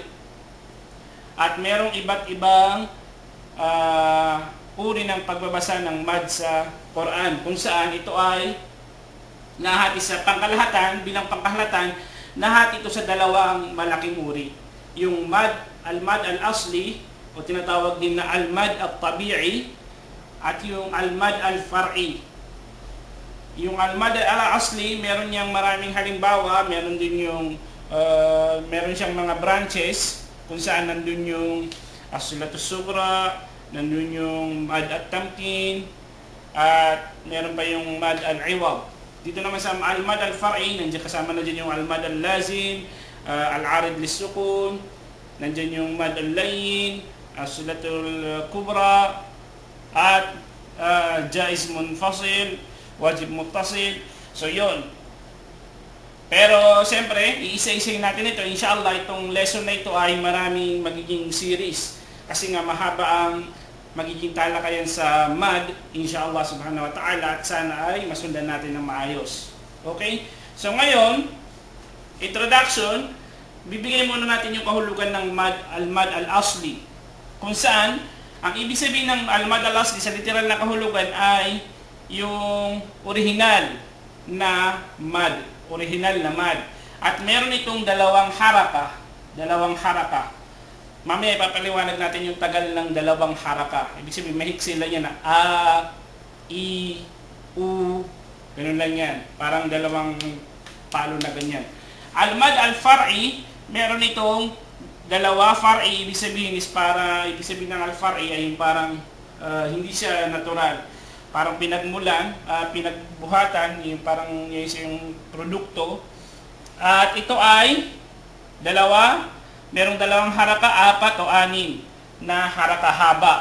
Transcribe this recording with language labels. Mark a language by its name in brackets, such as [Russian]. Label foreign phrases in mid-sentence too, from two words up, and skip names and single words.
[Filipino] At merong iba't ibang uri ng pagbabasa ng mad sa Quran, kung saan ito ay nahati sa pangkalahatan, bilang pangkalahatan, nahati ito sa dalawang malaking uri. Yung [Arabic] مد الأصلي, [Filipino] o tinatawag din na [Arabic] المد الطبيعي, [Filipino] at yung [Arabic] المد الفرعي. [Filipino] Yung [Arabic] المد الأصلي, [Filipino] meron niyang maraming halimbawa, meron din yung meron siyang mga branches, kung saan nandun yung [Arabic] الصلة الصغرى, [Filipino] nandun yung [Arabic] مد التمكين, [Filipino] at meron pa yung [Arabic] مد العوض. [Filipino] Dito naman sa [Arabic] المد الفرعي, [Filipino] nandiyan kasama na dyan yung [Arabic] المد اللازم، العارض للسكون, [Filipino] nandiyan yung [Arabic] مد اللين، الصلة الكبرى, [Filipino] at [Arabic] جائز منفصل، واجب متصل. [Filipino] So yun. Pero siyempre, iisa-isayin natin ito. Inshallah, itong lesson na ito ay maraming magiging series. Kasi nga mahaba ang magiging talakayan sa mad, [Arabic] إن شاء الله سبحانه وتعالى, [Filipino] at sana ay masundan natin ng maayos. Okay? So ngayon, introduction, bibigyan muna natin yung kahulugan ng [Arabic] المد الأصلي. [Filipino] Kung saan, ang ibig sabihin ng [Arabic] المد الأصلي [Filipino] sa literal na kahulugan ay yung original na mad. At meron itong dalawang haraka. Mamaya ipapaliwanag natin yung tagal ng dalawang haraka. Ibig sabihin, mahiksi lang yan na a, i, u, ganun lang yan. Parang dalawang palo na ganyan. [Arabic] المد الفرعي, [Filipino] meron itong dalawa. Far'i, ibig sabihin ng al-far'i ay yung parang hindi siya natural. Parang pinagmulan, pinagbuhatan, yung parang yung produkto. At ito ay merong dalawang haraka, apat o anim na haraka haba.